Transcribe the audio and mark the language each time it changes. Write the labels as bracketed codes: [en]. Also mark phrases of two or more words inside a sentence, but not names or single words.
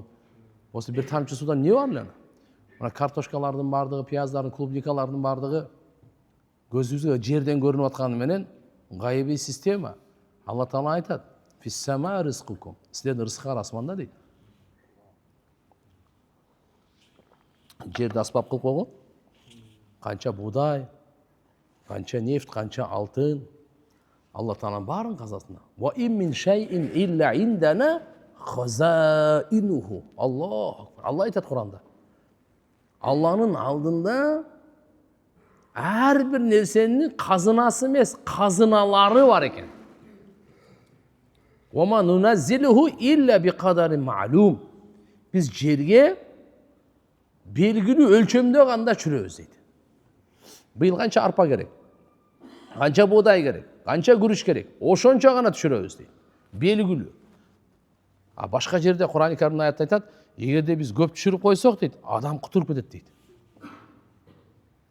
[kk] Осы бір тамшы судан не бар ләна? Мына картошкалардың бардығы, пияздардың, клубникалардың бардығы көзімізге жерден көрініп атқаны менен ғайыби система. Алла Тағала айтады: [ar] "في السماء رزقكم." [kk] Сіздердің рызқыңар асманда дейді. Жерді аспап қылып қойған. Қанша будай, қанша нефт, қанша алтын. Алла Тағаланың барын қазасында. [ar] "وإن من شيء إلا عندنا خزائنه." [kk] Аллах. Алла айтады Құранда. Алланың алдында әрбір нәрсенің қазынасы емес, қазыналары бар екен. [ar] "وما ننزله إلا بقدر معلوم." [kk] Біз жерге белгілі өлчемде ғанда түсіреміз дейді. Биыл қанша арпа керек, қанша будай керек, қанша күріш керек, ошонша ғана түсіреміз дейді. Белгілі. Башқа жерде Құран Кәрімде аят айтады: "Егерде біз көп түсіріп қойсақ дейді, адам құтырып кетеді" дейді.